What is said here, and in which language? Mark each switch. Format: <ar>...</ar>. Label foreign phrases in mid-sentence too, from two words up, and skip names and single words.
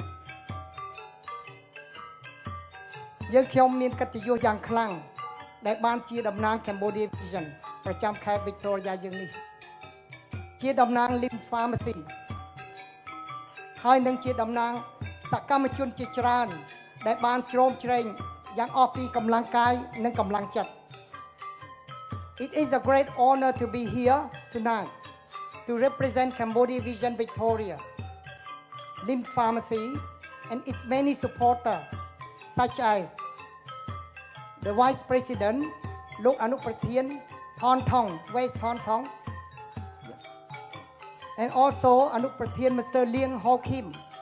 <km>យើងខ្ញុំមានកិត្តិយសយ៉ាងខ្លាំងដែលបានជាតំណាង Cambodia Vision ប្រចាំខេត្ត Victoria យើងនេះជាតំណាង Lim's Pharmacy ហើយនឹងជាតំណាងស កម្មជនជាច្រើនដែលបានជ្រោមជ្រែងយ៉ាងអស់ពីកម្លាំងកាយនិងកម្លាំងចិត្ត</km> <en>It is a great honor to be here tonight to represent Cambodia Vision Victoria, LIMS Pharmacy, and its many supporters, such as the Vice President, Lok Anupratien, Thon Thong, West Thon Thong, and also Anupratien, Mr. Lieng Ho Kim.</en>